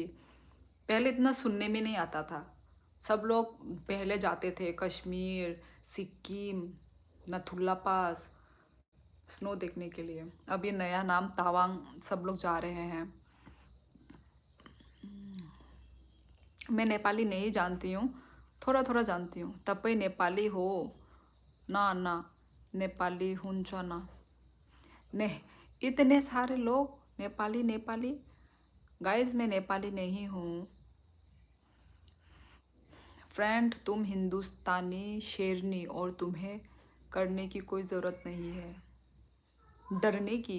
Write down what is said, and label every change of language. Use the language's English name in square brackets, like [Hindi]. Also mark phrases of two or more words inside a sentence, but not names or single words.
[Hindi] पहले इतना सुनने में नहीं आता था। सब लोग पहले जाते थे कश्मीर, सिक्किम, नथुला पास स्नो देखने के लिए। अब ये नया नाम तावांग सब लोग जा रहे हैं। मैं नेपाली नहीं जानती हूँ, थोड़ा थोड़ा जानती हूँ। [Nepali] तपाईँ नेपाली हो? [Hindi] ना ना, [Nepali] नेपाली हुन्छ ना। [Hindi] ने इतने सारे लोग नेपाली नेपाली। गाइस मैं नेपाली नहीं हूँ। फ्रेंड तुम हिंदुस्तानी शेरनी और तुम्हें करने की कोई ज़रूरत नहीं है डरने की।